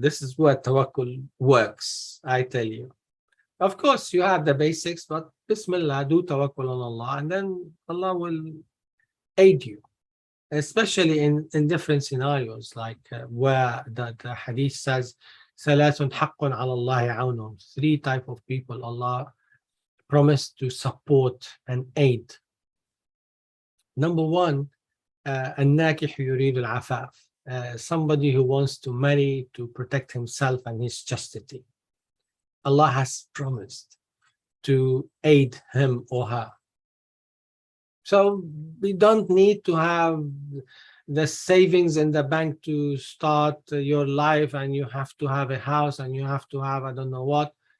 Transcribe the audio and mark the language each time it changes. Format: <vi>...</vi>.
<en>This is where tawakkul works, I tell you. Of course, you have the basics, but Bismillah, do tawakkul on Allah, and then Allah will aid you. especially in different scenarios, like where the hadith says,</en> <ar>ثلاث حق على الله عونهم.</ar> <en>Three type of people Allah promised to support and aid. Number one,</en> <ar>الناكح يريد العفاف.</ar> <en>Somebody who wants to marry to protect himself and his chastity. Allah has promised to aid him or her. So we don't need to have the savings in the bank to start your life, and you have to have a house, and you have to have I don't know what.</en>